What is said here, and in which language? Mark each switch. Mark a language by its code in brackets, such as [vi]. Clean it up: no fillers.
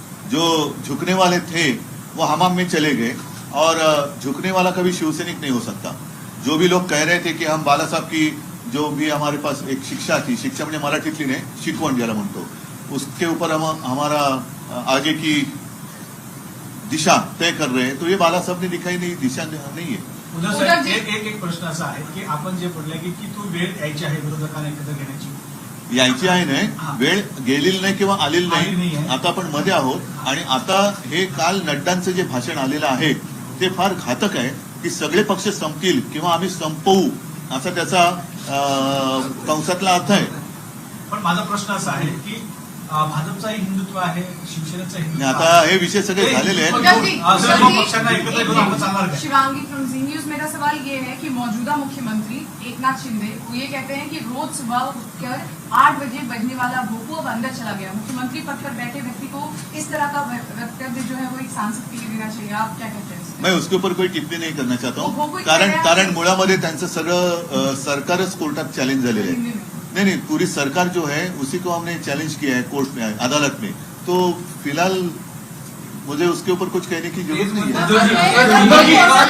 [hi] जो झुकने वाले थे वो हमाम में चले गए और झुकने वाला कभी शिवसैनिक नहीं हो सकता। जो भी लोग कह रहे थे कि हम बाला साहब की जो भी हमारे पास एक शिक्षा थी, [mr] शिक्षा म्हणजे मराठीतली नाही, शिकवण ज्याला म्हणतो, [hi] उसके ऊपर हम हमारा आगे की दिशा तय कर रहे हैं, तो ये बाला साहब ने दिखाई नहीं, दिशा नहीं है। [mr] उद्धव साहेब, एक प्रश्न असा आहे की आपण जे बोलले की तू वेळ यायची आहे विरोधकांना एकत्र घेण्याची, यायची आहे नाही, वेळ गेलेली नाही किंवा आलेली आलेली नाही, नाहीये. आता आपण मध्ये आहोत। आणि आता हे काल नड्डांचं जे भाषण आलेलं आहे ते फार घातक आहे की सगळे पक्ष संपतील किंवा आम्ही संपवू असा त्याचा कंसातला अर्थ आहे। पण माझा प्रश्न असा आहे की भाजपचाही हिंदुत्व आहे, शिवसेनेचं आणि हिंदुत्व आता आहे. हे विषय सगळे झालेले आहेत। सर्व पक्षांना एकत्र घेऊन आपण चालणार काय? [hi] शिवांगी फ्रॉम जी न्यूज, मेरा सवाल ये है कि मौजूदा मुख्यमंत्री एकनाथ शिंदे वो ये कहते हैं कि रोज सुबह उठकर 8 बजे बजने वाला भोपू अब अंदर चला गया। मुख्यमंत्री पद पर बैठे व्यक्ति को इस तरह का वक्तव्य जो है वो एक सांसद के लिए देना चाहिए, आप क्या कहते हैं? मैं उसके ऊपर कोई टिप्पणी नहीं करना चाहता वो हूँ, कोई [mr] कारण मुळामध्ये त्यांचं सगळं सरकारच कोर्टात चॅलेंज झालेलं आहे। [hi] नहीं, पूरी सरकार जो है उसी को हमने चैलेंज किया है कोर्ट में, अदालत में। तो फिलहाल मुझे उसके ऊपर कुछ कहने की जरूरत नहीं है।